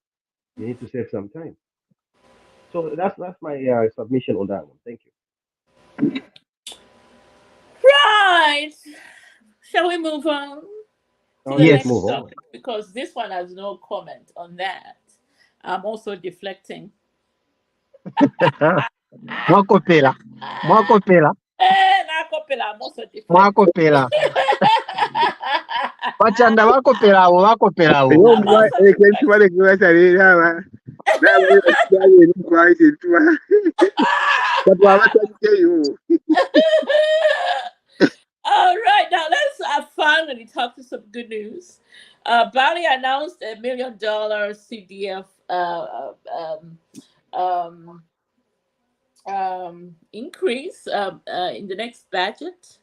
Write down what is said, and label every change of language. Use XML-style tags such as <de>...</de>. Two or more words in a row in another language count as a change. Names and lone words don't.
<en>You need to save some time. So that's my submission on that one. Thank you. Right. Shall we move on to Oh, the let's next move Yes. on. topic? Because this one has no comment on that. I'm also deflecting.</en> <bem>Mwakopela. Mwakopela. Nakopela,</bem> <en>I'm also deflecting.</en> <bem>Mwakopela. Bachanda bakopela abo bakopela abo.</bem> <en>Yo, I'm boy, also I can't deflecting. want to go to that quiet into but what I tell you, All right, now let's finally talk to some good news. Bali announced $1 million CDF increase in the next budget.</en>